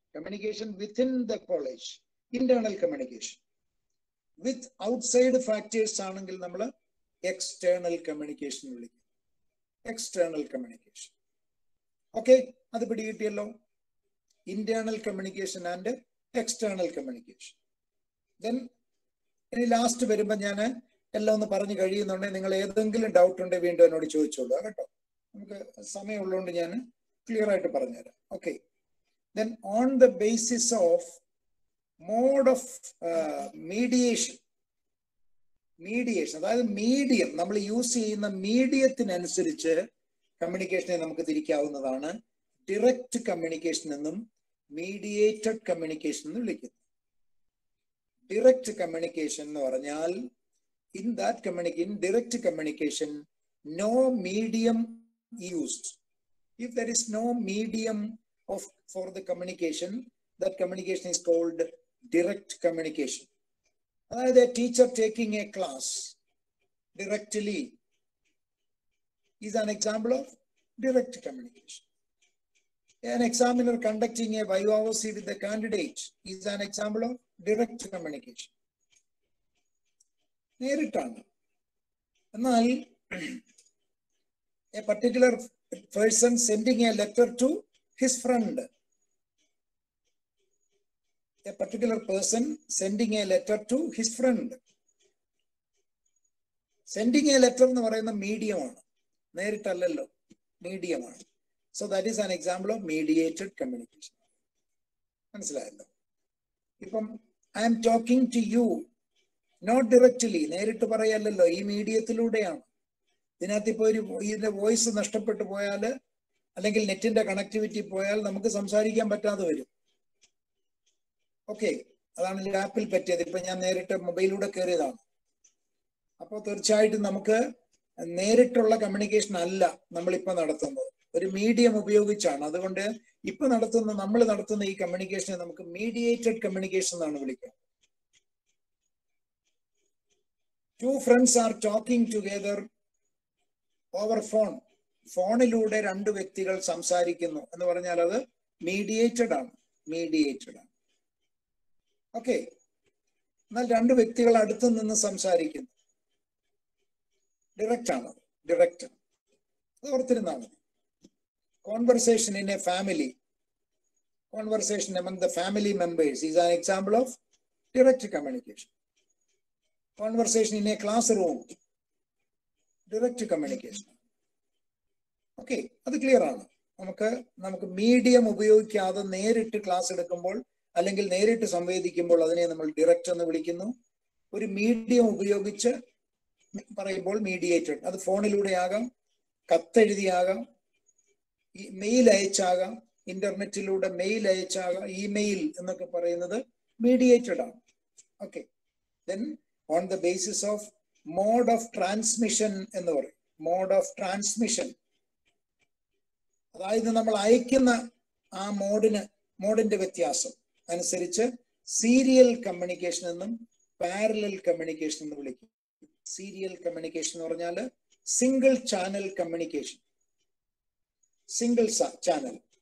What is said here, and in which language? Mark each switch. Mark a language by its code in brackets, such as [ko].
[en] Communication within the college, internal communication. With outside factors [ml] ആണെങ്കിൽ നമ്മൾ [en] external communication വിളിക്കും. External communication. [ml] Okay, അത് പിടികിട്ടിയല്ലോ. [en] Internal communication and external communication. [ml] Then ഇനി last വരുമ്പോൾ ഞാൻ എല്ലാം ഒന്ന് പറഞ്ഞു കഴിയുന്നുണ്ടെങ്കിൽ നിങ്ങൾ ഏതെങ്കിലും ഡൗട്ട് ഉണ്ടെങ്കിൽ വീണ്ടും എന്നോട് ചോദിച്ചോളൂ കേട്ടോ. നമുക്ക് സമയമുള്ളതുകൊണ്ട് ഞാൻ ക്ലിയർ ആയിട്ട് പറഞ്ഞുതരാം. [en] okay, then on the basis of mode of mediation, [ml] mediation, അതായത് മീഡിയം, നമ്മൾ യൂസ് ചെയ്യുന്ന മീഡിയത്തിനനുസരിച്ച് കമ്മ്യൂണിക്കേഷനെ നമുക്ക് തിരിക്കാവുന്നതാണ്. ഡിറക്റ്റ് കമ്മ്യൂണിക്കേഷൻ എന്നും മീഡിയേറ്റഡ് കമ്മ്യൂണിക്കേഷൻ എന്ന് വിളിക്കുന്നു. [en] direct communication [ml] എന്ന് പറഞ്ഞാൽ [en] in direct communication, no medium used. If there is no medium for the communication, that communication is called direct communication. Athayathu a teacher taking a class directly is an example of direct communication. An examiner conducting a vivae with the candidate is an example of direct communication. [ml] നേരിട്ടാണ്. എന്നാൽ [en] a particular person sending a letter to his friend, a particular person sending a letter to his friend, sending a letter [ml] എന്ന് പറയുന്ന മീഡിയമാണ്, നേരിട്ടല്ലല്ലോ, മീഡിയമാണ്. [en] So that is an example of mediated communication. [ml] മനസ്സിലായല്ലോ? ഇപ്പം [en] I am talking to you, not directly, [ml] നേരിട്ട് പറയല്ലോ, ഈ മീഡിയത്തിലൂടെയാണ്. ഇതിനകത്ത് ഇപ്പോൾ ഇതിന്റെ വോയിസ് നഷ്ടപ്പെട്ടു പോയാൽ അല്ലെങ്കിൽ നെറ്റിന്റെ കണക്ടിവിറ്റി പോയാൽ നമുക്ക് സംസാരിക്കാൻ പറ്റാതെ വരും. ഓക്കെ, അതാണ് ലാപ്പിൽ പറ്റിയത്. ഇപ്പൊ ഞാൻ നേരിട്ട് മൊബൈലിലൂടെ കയറിയതാണ്. അപ്പോൾ തീർച്ചയായിട്ടും നമുക്ക് നേരിട്ടുള്ള കമ്മ്യൂണിക്കേഷൻ അല്ല നമ്മളിപ്പോ നടത്തുന്നത്, ഒരു മീഡിയം ഉപയോഗിച്ചാണ്. അതുകൊണ്ട് ഇപ്പൊ നമ്മൾ നടത്തുന്ന ഈ കമ്മ്യൂണിക്കേഷനെ നമുക്ക് മീഡിയേറ്റഡ് കമ്മ്യൂണിക്കേഷൻ എന്നാണ് വിളിക്കുക. [en] Two friends are talking together over phone. [ml] ഫോണിലൂടെ രണ്ട് വ്യക്തികൾ സംസാരിക്കുന്നു എന്ന് പറഞ്ഞാൽ അത് മീഡിയേറ്റഡ് ആണ്. ഓക്കെ, എന്നാൽ രണ്ട് വ്യക്തികൾ അടുത്ത് നിന്ന് സംസാരിക്കുന്നു, ഡിറക്റ്റ് ആണ്. അത് ഓർത്തിരുന്നാൽ മതി. [en] Conversation in a family, conversation among the family members is an example of direct communication. Conversation in a classroom, direct communication. [ml] Okay, അത് ക്ലിയർ ആണ്. നമുക്ക് മീഡിയം ഉപയോഗിക്കാതെ നേരിട്ട് ക്ലാസ് എടുക്കുമ്പോൾ അല്ലെങ്കിൽ നേരിട്ട് സംവേദിക്കുമ്പോൾ അതിനെ നമ്മൾ ഡിറക്റ്റ് എന്ന് വിളിക്കുന്നു. ഒരു മീഡിയം ഉപയോഗിച്ച് പറയുമ്പോൾ മീഡിയേറ്റഡ്. അത് ഫോണിലൂടെ ആകാം, കത്തെഴുതിയാകാം, മെയിൽ അയച്ചാകാം, ഇന്റർനെറ്റിലൂടെ മെയിൽ അയച്ചാകാം. ഇമെയിൽ എന്നൊക്കെ പറയുന്നത് മീഡിയേറ്റഡ് ആണ്. [en] okay, then on the basis of mode of transmission [ml] എന്ന് പറയും. മോഡ് ഓഫ് ട്രാൻസ്മിഷൻ, അതായത് നമ്മൾ അയക്കുന്ന ആ മോഡിന്റെ വ്യത്യാസം അനുസരിച്ച് സീരിയൽ കമ്മ്യൂണിക്കേഷൻ എന്നും പാരലൽ കമ്മ്യൂണിക്കേഷൻ എന്ന് വിളിക്കും. [en] serial communication [ml] എന്ന് പറഞ്ഞാൽ [en] Single channel communication, single channel.